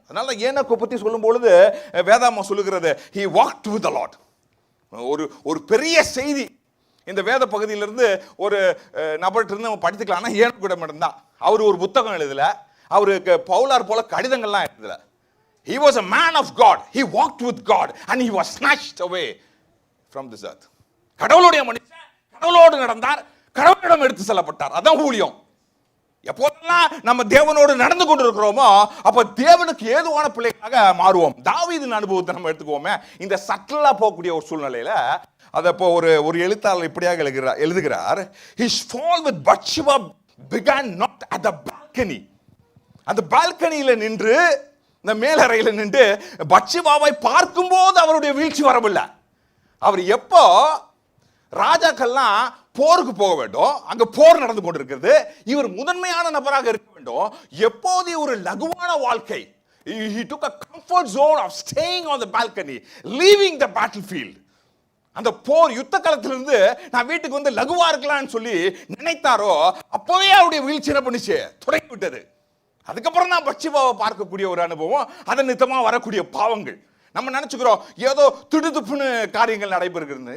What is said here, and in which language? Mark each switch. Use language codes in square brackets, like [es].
[ta] அதனால ஏனோக்கை பற்றி சொல்லும் பொழுது வேதாகமம் சொல்லுகிறது, [en] he walked with the Lord. [ta] ஒரு பெரிய செய்தி இந்த வேத பகுதியிலிருந்து ஒரு நபர்கிட்ட இருந்து நம்ம படித்துக்கலாம். ஆனால் ஏனோக்கு மட்டும்தான், அவர் ஒரு புத்தகம் எழுதல, அவருக்கு பவுலார் போல கடிதங்கள்லாம் எழுதல. [en] he was a man of God, he walked with God and he was snatched away from this earth. [ta] கடவுளுடைய மனுஷன், கடவுளோடு நடந்தார், கடவுளிடம் எடுத்து செல்லப்பட்டார். அதான் ஊழியம். எப்போதெல்லாம் நம்ம தேவனோடு நடந்து கொண்டு இருக்கிறோமோ அப்ப தேவனுக்கு ஏதுவான பிள்ளைகளாக மாறுவோம். தாவீதின் அனுபவத்தை நம்ம எடுத்துக்கோமே, இந்த சட்டலா போகக்கூடிய ஒரு சூழ்நிலையில அதை இப்போ ஒரு எழுத்தாளர் இப்படியாக எழுதுகிறார், [en] his fall with Bathsheba began not at the balcony. [ta] அந்த பால்கனியில நின்று, இந்த மேலறையில் நின்று பத்ஷெபாவை பார்க்கும்போது அவருடைய வீழ்ச்சி வரவில்லை. அவர் எப்போ ராஜாக்கள்லாம் போருக்கு போக வேண்டும், அங்க போர் நடந்து கொண்டிருக்கிறது, இவர் முதன்மையான நபராக இருக்க வேண்டும். எப்போது ஒரு லகுவான வாழ்க்கை, [en] he took a comfort zone of staying on the balcony, leaving the battlefield. [ta] அந்த போர் யுத்த காலத்திலிருந்து நான் வீட்டுக்கு வந்து லகுவா இருக்கலாம்னு சொல்லி நினைத்தாரோ, அப்பவே அவருடைய வீழ்ச்சி என்ன பண்ணிச்சு, தொடங்கி விட்டது. அதுக்கப்புறம் தான் பட்சிபாவை பார்க்கக்கூடிய ஒரு அனுபவம், அதன் நித்தமா வரக்கூடிய பாவங்கள். நம்ம நினைச்சுக்கிறோம் ஏதோ திடுதுப்புன்னு காரியங்கள் நடைபெறுகிறது.